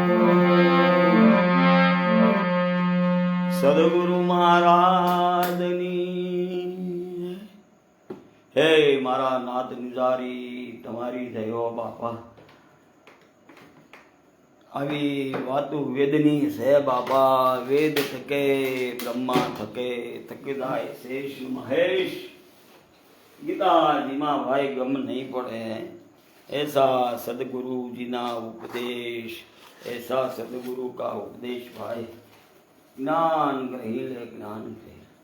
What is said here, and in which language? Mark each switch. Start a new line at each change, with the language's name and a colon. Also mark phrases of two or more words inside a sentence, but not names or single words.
Gujarati: સદગુરુ મહારાજની હે મારા નાથ નિજારી તમારી જયો બાપા. આવી વાતો વેદની છે બાપા. વેદ થકે બ્રહ્મા થકે થકી જાય શેષ મહેશ. ગીતાજીમાં ભાઈ ગમ નહીં પડે.
Hindi: ऐसा सदगुरु जी ना उपदेश, ऐसा सदगुरु का उपदेश भाई. ज्ञान ग्रही ले ज्ञान ग्रही.